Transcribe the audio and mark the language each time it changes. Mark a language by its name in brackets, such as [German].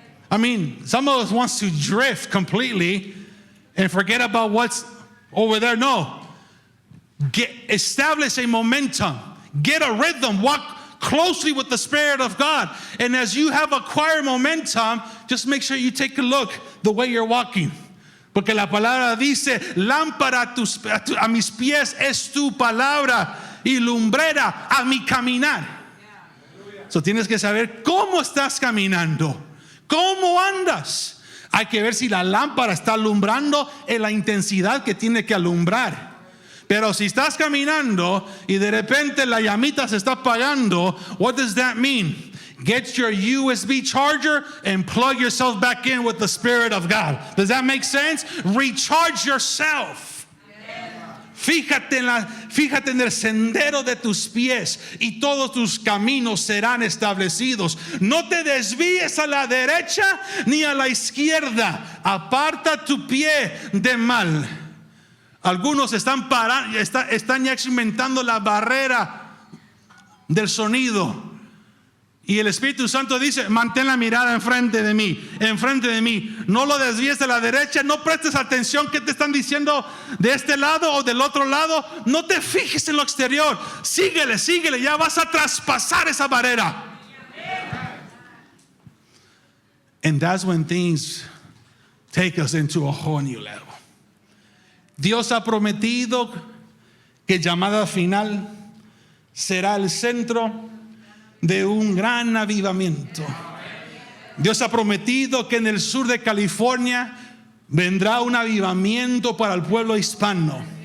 [English] I mean, some of us wants to drift completely and forget about what's over there. No. Establish a momentum. Get a rhythm. Walk closely with the Spirit of God. And as you have acquired momentum, just make sure you take a look the way you're walking. [Spanish] Porque la palabra dice, lámpara a mis pies es tu palabra y lumbrera a mi caminar. So tienes que saber cómo estás caminando, cómo andas. Hay que ver si la lámpara está alumbrando en la intensidad que tiene que alumbrar. Pero si estás caminando y de repente la llamita se está apagando, [English] what does that mean? Get your USB charger and plug yourself back in with the Spirit of God. Does that make sense? Recharge yourself. [Spanish] Fíjate en el sendero de tus pies y todos tus caminos serán establecidos. No te desvíes a la derecha ni a la izquierda. Aparta tu pie de mal. Algunos están ya experimentando la barrera del sonido. Y el Espíritu Santo dice, mantén la mirada enfrente de mí. No lo desvíes de la derecha, no prestes atención que te están diciendo de este lado o del otro lado. No te fijes en lo exterior. Síguele, ya vas a traspasar esa barrera. [English] And that's when things take us into a whole new level. [Spanish] Dios ha prometido que llamada final será el centro de un gran avivamiento. Dios ha prometido que en el sur de California vendrá un avivamiento para el pueblo hispano.